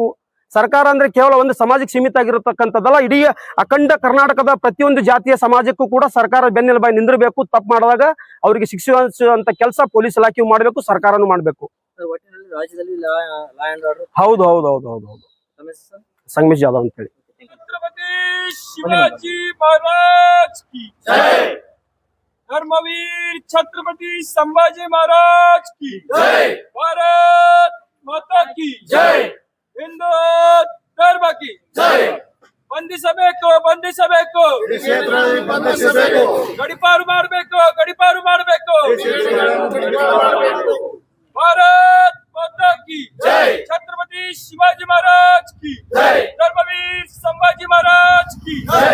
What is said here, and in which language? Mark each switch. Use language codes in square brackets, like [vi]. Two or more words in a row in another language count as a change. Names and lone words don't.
[kn] ಸರ್ಕಾರ ಅಂದ್ರೆ ಕೇವಲ ಒಂದು ಸಮಾಜಕ್ಕೆ ಸೀಮಿತ ಆಗಿರತಕ್ಕಂಥದ್ದಲ್ಲ, ಇಡೀ ಅಖಂಡ ಕರ್ನಾಟಕದ ಪ್ರತಿಯೊಂದು ಜಾತಿಯ ಸಮಾಜಕ್ಕೂ ಕೂಡ ಸರ್ಕಾರ ಬೆನ್ನೆಲುಬಾಗಿ ನಿಂದಿರಬೇಕು. ತಪ್ಪು ಮಾಡಿದಾಗ ಅವರಿಗೆ ಶಿಕ್ಷಿಸುವಂತ ಕೆಲಸ ಪೊಲೀಸ್ ಇಲಾಖೆಯು ಮಾಡಬೇಕು, ಸರ್ಕಾರನೂ ಮಾಡಬೇಕು. ಒಟ್ಟಿನಲ್ಲಿ ರಾಜ್ಯದಲ್ಲಿ [en] law and order [kn] ಹೌದು ಸಂಗಮೇಶ್ ಜಾಧವ್ ಅಂತ ಹೇಳಿ. [hi] छत्रपति शिवाजी महाराज की जय। धर्मवीर छत्रपति संभाजी महाराज की जय। भारत माता की जय। हिंदू धर्म की जय। [kn] ಬಂಧಿಸಬೇಕು ಗಡಿಪಾರು ಮಾಡಬೇಕು [hi] भारत माता की जय। छत्रपति शिवाजी महाराज की जय। धर्मवीर संभाजी महाराज की जय।